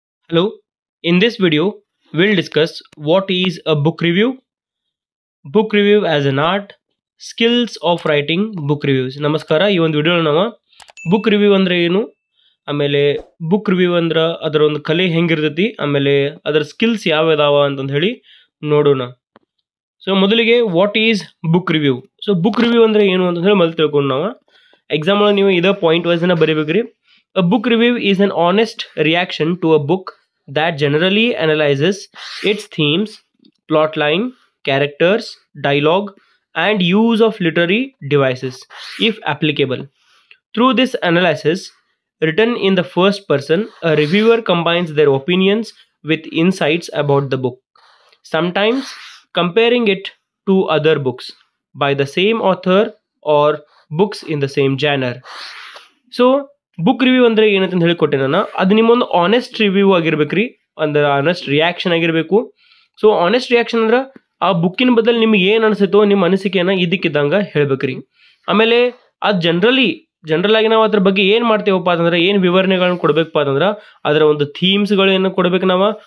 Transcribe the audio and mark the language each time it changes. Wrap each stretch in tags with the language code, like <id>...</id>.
<en>Hello, in this video, we'll discuss what is a book review as an art, skills of writing book reviews.</en> <kn>ನಮಸ್ಕಾರ. ಈ ಒಂದು video ನಾವು book review ಅಂದ್ರೆ ಏನು, ಆಮೇಲೆ book review ಅಂದ್ರೆ ಅದರ ಒಂದು ಕಲೆ ಹೆಂಗಿರ್ತೈತಿ, ಆಮೇಲೆ ಅದರ ಸ್ಕಿಲ್ಸ್ ಯಾವ ಇದಾವ ಅಂತಂದು ಹೇಳಿ ನೋಡೋಣ. ಸೊ ಮೊದಲಿಗೆ</kn> <en>What is book review.</en> <kn>So book review ಅಂದ್ರೆ ಏನು ಅಂತ ಹೇಳಿ ಮೊದಲು ತಿಳ್ಕೊಂಡು ನಾವು ಎಕ್ಸಾಮ್ ಒಳಗೆ ನೀವು ಇದೇ point ವೈಸ್ನ ಬರೀಬೇಕ್ರಿ.</kn> <en>A book review is an honest reaction to a book that generally analyzes its themes, plotline, characters, dialogue, and use of literary devices, if applicable. Through this analysis, written in the first person, a reviewer combines their opinions with insights about the book, sometimes comparing it to other books by the same author or books in the same genre.</en> <kn>So, book review ಅಂದರೆ ಏನಂತ ಹೇಳಿಕೊಟ್ಟೆ ನಾನು. ಅದು ನಿಮ್ಮೊಂದು honest review ಆಗಿರ್ಬೇಕ್ರಿ, ಅಂದ್ರೆ honest reaction ಆಗಿರಬೇಕು. So honest reaction ಅಂದ್ರೆ ಆ ಬುಕ್ಕಿನ ಬದಲು ನಿಮ್ಗೆ ಏನು ಅನಿಸುತ್ತೋ ನಿಮ್ಮ ಅನಿಸಿಕೆಯನ್ನು ಇದಕ್ಕಿದ್ದಂಗೆ ಹೇಳ್ಬೇಕ್ರಿ. ಆಮೇಲೆ ಅದು ಜನರಲ್ ಆಗಿ ನಾವು ಅದ್ರ ಬಗ್ಗೆ ಏನು ಮಾಡ್ತೇವಪ್ಪ ಅಂತಂದ್ರೆ, ಏನು ವಿವರಣೆಗಳನ್ನ ಕೊಡ್ಬೇಕಪ್ಪ ಅಂತಂದ್ರೆ ಅದರ ಒಂದು ಥೀಮ್ಸ್ಗಳನ್ನ ಕೊಡ್ಬೇಕು ನಾವು.</kn>